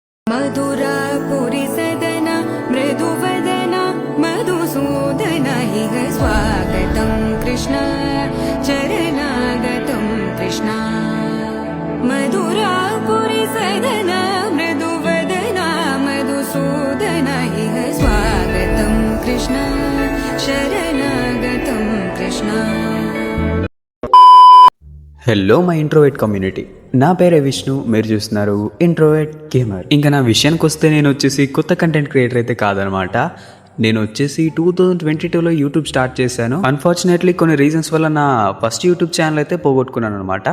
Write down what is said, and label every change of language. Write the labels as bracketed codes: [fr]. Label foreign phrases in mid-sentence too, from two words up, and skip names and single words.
[sa] मधुरापुरी सदन मृदुवदन मधुसूदन इह स्वागतं कृष्ण चरणागतं कृष्ण मधुरापुरी सदन मृदुवदन मधुसूदन इह स्वागतं कृष्ण शरणागतं कृष्ण। [en] Hello my introvert community, [te] నా పేరే విష్ణు, మీరు చూస్తున్నారు ఇంట్రోవర్ట్ గేమర్. ఇంకా నా విషయానికి వస్తే నేను వచ్చేసి కొత్త [en] content creator [te] అయితే కాదనమాట. నేను వచ్చేసి 2022లో యూట్యూబ్ స్టార్ట్ చేశాను. అన్ఫార్చునేట్లీ కొన్ని రీజన్స్ వల్ల నా [en] first YouTube channel [te] అయితే పోగొట్టుకున్నాను అనమాట.